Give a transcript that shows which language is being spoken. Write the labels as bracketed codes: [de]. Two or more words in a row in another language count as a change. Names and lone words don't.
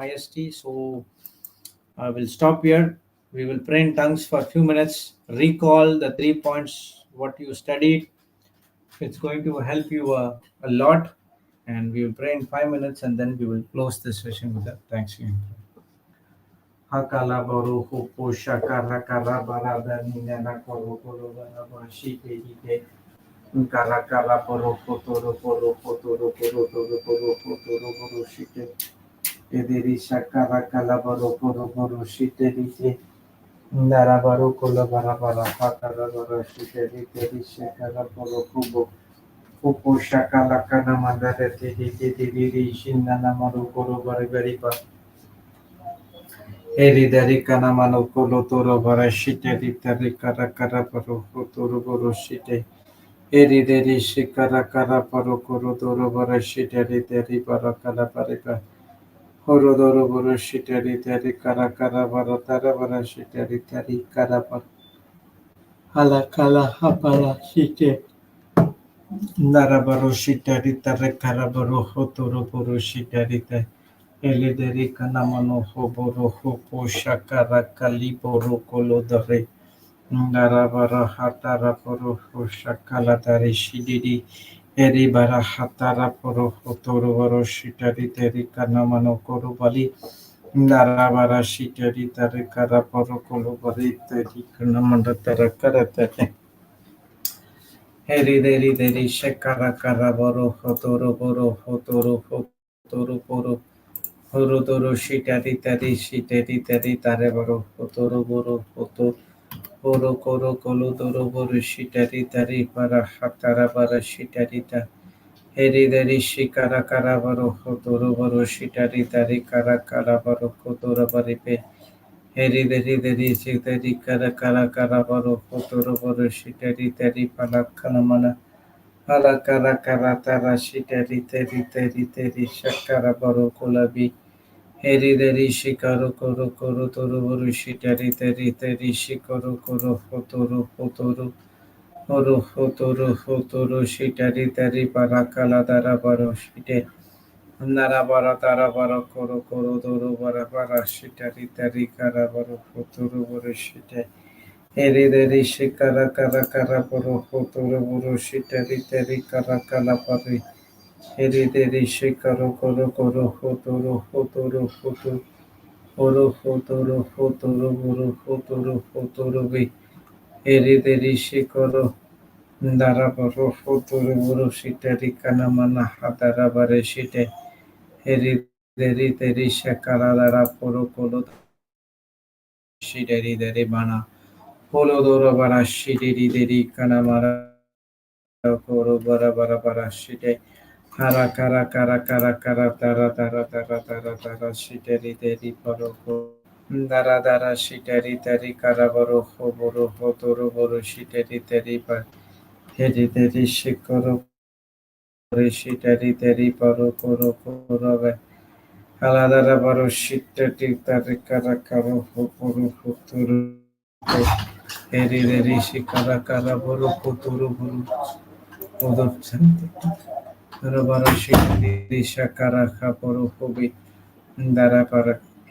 [en] IST. So, I will stop here. We will pray in tongues for a few minutes, recall the 3 points what you studied. It's going to help you a lot. And we will pray in 5 minutes and then we will close this session with that thanksgiving. Hakala baru hupu shakara kara barada nina koro koro baraba shite ite kara kara baru fotoro baru fotoro baru toro baru fotoro baru shite ederi shakara kala baru baru baru shite ite Ndara baru kola bara bara hakara bara shite ite shakara baru kubo Upo shakala kana mandare tiri tiri shinna namaru koro bari bari ba eri dari kana manu kolo toro bara shite di tari kara kara paru toro boro shite eri dari shikara kara paru koro toro bara shite di tari bara kara pari ba horo toro boro shite di tari kara kara bara tara bara shite di tari kara par hala kala hapala shite Narabaro shitari tare karabaro hotoro boro shitari te elederi kanamano hoboro hopo shakara kaliboro kolodare Narabara hatara poro shakala tare shidiri eri bara hatara poro hotoro boro shitari teri kanamano korobali Narabara shitari tare karaporo kolobari teri kanamanda tara karate Heri deri deri shekara kara boro hotoro boro hotoro hotoro boro horo doro shitari tari shitari tari tare boro hotoro boro hoto boro koro kolo doro boro shitari tari para hatara bara shitari ta Heri deri shikara kara boro hotoro boro shitari tari kara kara boro hotoro baripe Heri deri shitari kara kara kara boro hotoro boro shitari tari para kanamana Alakara karatara shiteri teri teri teri shakara baro kolabi. Heri deri shikaru koro koro toro boru shiteri teri teri shikaru koro fotoro fotoro. Horo fotoro fotoro shiteri teri parakala dara baro shite. Nara bara dara baro koro koro doro bara bara shiteri teri kara baro fotoro boru shite. Eri deri shikara kara kara baro fotoro boru shiteri teri kara kala pari. Eri deri shikaro koro koro fotoro fotoro fotoro oro fotoro fotoro boru fotoro fotoro bi. Eri deri shikaro ndara baro fotoro boru shiteri kana mana hatara bare shite. Eri deri shakara dara poro kolo shiteri deri bana. Polo doro bara shiteri deri kana mara koro bara bara bara shite. Hara kara kara kara kara tara tara tara tara tara shiteri deri paro dara dara shiteri teri kara baro boro hotoro boro shiteri teri par heri deri shikoro boro shiteri teri paro koro koro ve hala dara baro shiteri teri kara karo boro hotoro heri deri shikara kara boro hotoro boro Odor Rabarashi Shakara Kaporo Hobi Dara